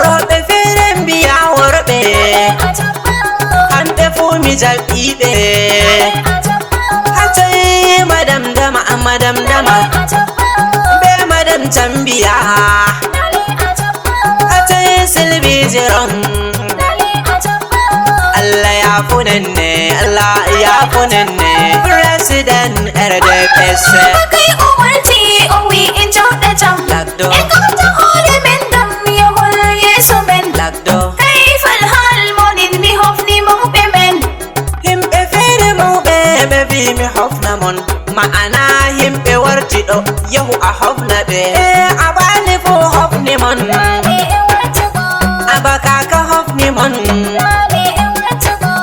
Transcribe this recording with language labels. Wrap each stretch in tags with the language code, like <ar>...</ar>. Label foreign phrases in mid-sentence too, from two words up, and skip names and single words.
<ff>Roɓe fere mbiya worɓe. Lale a jaɓɓama. Hamɓe fu mi jaɓɓi ɓe. Lale a jaɓɓama. Hatay Madam Dama, Madam Dama. Lale a jaɓɓama. Be Madam Tambiya. Lale a jaɓɓama. Hatay Sylvie Jeron. Lale a jaɓɓama. Allah ya funenne, Allah ya funenne. President R D P S. Mamma kai o warti, o wi en joɗa jam. Lagdo. En kauta hore men ngam yahol yeso men. Lagdo. Kai fal hal monin mi hofni mawɓe men. Himɓe fere mawɓe ɓe vi mi hofna mon. Ma'ana himɓe warti ɗo, yahu a hofna ɓe. Eh, a bani fu hofni mon. Lale en warti go. Aba kaka hofni mon. Lale en warti go.</ff>